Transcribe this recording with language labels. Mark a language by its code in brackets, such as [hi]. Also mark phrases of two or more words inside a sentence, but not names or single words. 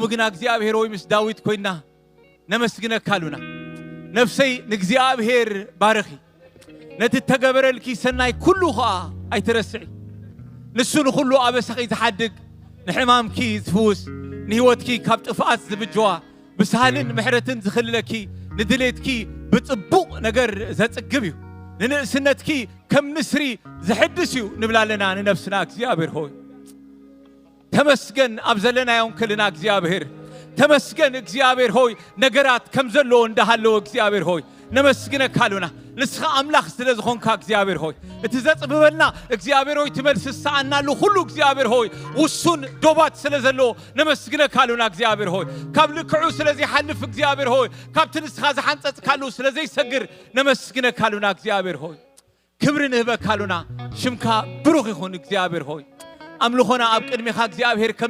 [ti] ግና እግዚአብሔር ወይ ምስ ዳዊት ኮይና ነመስግነካ ኣለና ነፍሰይ ንእግዚአብሔር ባረኺ ነቲ ተገበረልኪ ሰናይ ኩሉ ኸኣ ኣይትረስዒ ንሱ ንኩሉ ኣበሳኺ ዝሓድግ ንሕማምኪ ዝፍውስ ንህይወትኪ ካብ ጥፍኣት ዝብጅዋ ብሳህልን ምሕረትን ዝኽልለኪ ንድሌትኪ ብጽቡቕ ነገር ዘጽግብ እዩ ንንእስነትኪ ከም ንስሪ ዝሕድስ እዩ ንብላ ኣለና ንነፍስና እግዚአብሔር ሆይ ተመስገን ኣብ ዘለናዮም ክልና እግዚአብሔር ተመስገን እግዚአብሔር ሆይ ነገራት ከም ዘለዎ እንዳሃለዎ እግዚአብሔር ሆይ ነመስግነካ ኣለና ንስኻ ኣምላኽ ስለ ዝኾንካ እግዚአብሔር ሆይ እቲ ዘጽብበልና እግዚአብሔር ሆይ ትመልስ ሰዓናሉ ሁሉ እግዚአብሔር ሆይ ውሱን ዶባት ስለ ዘለዎ ነመስግነካ ኣለና እግዚአብሔር ሆይ ካብ ልክዑ ስለዚ ሓልፍ እግዚአብሔር ሆይ ካብቲ ንስኻ ዝሓንጸጽካሉ ስለ ዘይሰግር ነመስግነካ ኣለና እግዚአብሔር ሆይ ክብሪ ንህበካ ኣለና ሽምካ ብሩኽ ይኹን እግዚአብሔር ሆይ ኣምልኾና ኣብ ቅድሚኻ እግዚአብሔር ከም